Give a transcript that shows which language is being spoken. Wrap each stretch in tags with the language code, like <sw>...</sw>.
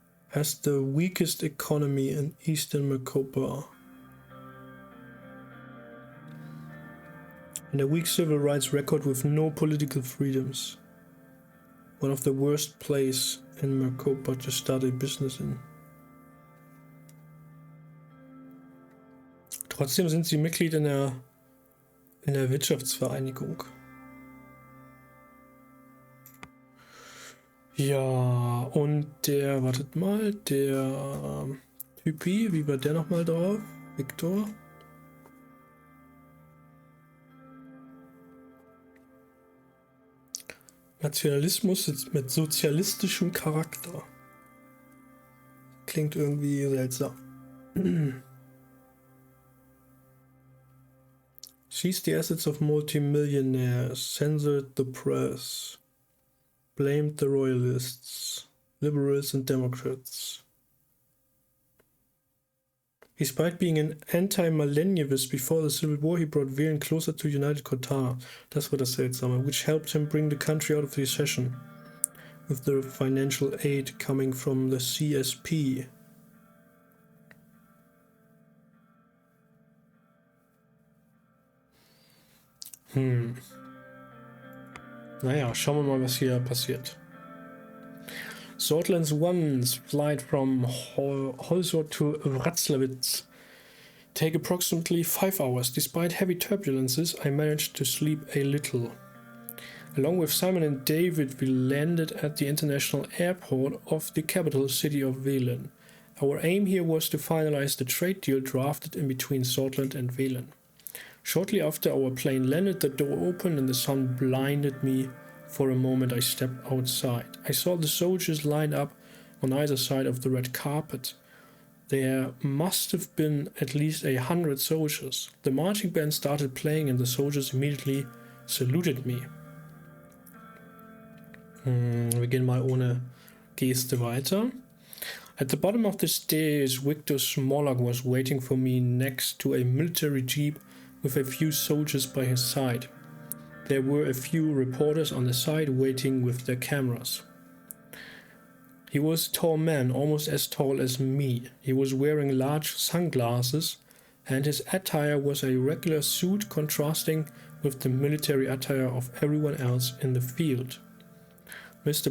<en>Has the weakest economy in eastern Macopa. And a weak civil rights record with no political freedoms. One of the worst places in Macopa to start a business in.</en> <de>Trotzdem sind sie Mitglied in der Wirtschaftsvereinigung. Ja, und der, wartet mal, der Typi, wie war der nochmal drauf? Victor? Nationalismus ist mit sozialistischem Charakter. Klingt irgendwie seltsam.</de> <en>Seized the assets of multimillionaires, censored the press, blamed the royalists, liberals and Democrats. Despite being an anti-millennialist before the Civil War, he brought Wählen closer to United Qatar.</en> <de>Das war das Seltsame,</de> <en>which helped him bring the country out of recession, with the financial aid coming from the CSP.</en> <de>Naja, schauen wir mal, was hier passiert.</de> <en>Sordlands 1's flight from Holzort to Wrocław take approximately 5 hours. Despite heavy turbulences, I managed to sleep a little. Along with Simon and David, we landed at the international airport of the capital city of Wählen. Our aim here was to finalize the trade deal drafted in between Sordland and Wählen. Shortly after our plane landed, the door opened and the sun blinded me. For a moment I stepped outside. I saw the soldiers lined up on either side of the red carpet. There must have been at least 100 soldiers. The marching band started playing and the soldiers immediately saluted me.</en> <de>Wir gehen mal ohne Geste weiter.</de> <en>At the bottom of the stairs, Victor Smollett was waiting for me next to a military jeep with a few soldiers by his side. There were a few reporters on the side waiting with their cameras. He was a tall man, almost as tall as me. He was wearing large sunglasses, and his attire was a regular suit contrasting with the military attire of everyone else in the field. Mr.</en>